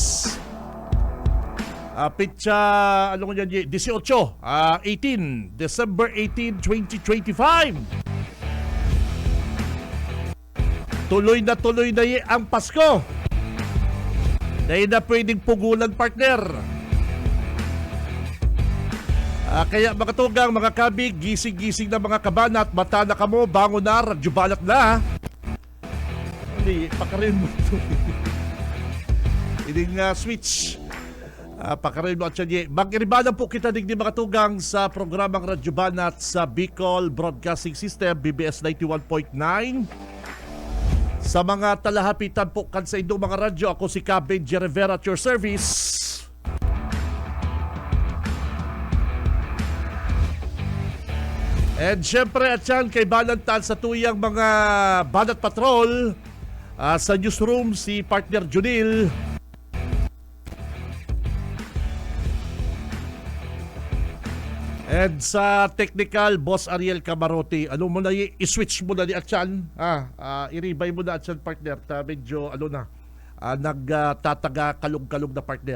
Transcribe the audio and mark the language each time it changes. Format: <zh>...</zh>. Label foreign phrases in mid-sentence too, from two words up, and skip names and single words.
<bik>Pitsa, ano ko dyan, 18, December 18, 2025. Tuloy na ang Pasko. Dahil na pwedeng pugulan, partner. Kaya mga tugang, mga kabig, gising-gising na mga kabanat, mata na kamo, bangon na, radyo balat na. Hindi, pakarin mo ito. Hindi nga switch. Pakarin mo at siya. Mag-iribanan po kita digdi mga tugang sa programang Radyo Banat sa Bicol Broadcasting System, BBS 91.9. Sa mga talahapitan po kan sa indong mga radyo, ako si Benji Rivera</bik> <en>at your service.</en> <bik>And syempre at yan kay Balantan sa tuyang mga Banat Patrol, sa newsroom si partner Junil. And sa technical, Boss Ariel Camarote, ano mo na i-switch mo na ni Atyan, i-rebay mo na Atyan, partner, medyo nagtataga kalog-kalog na partner.</bik>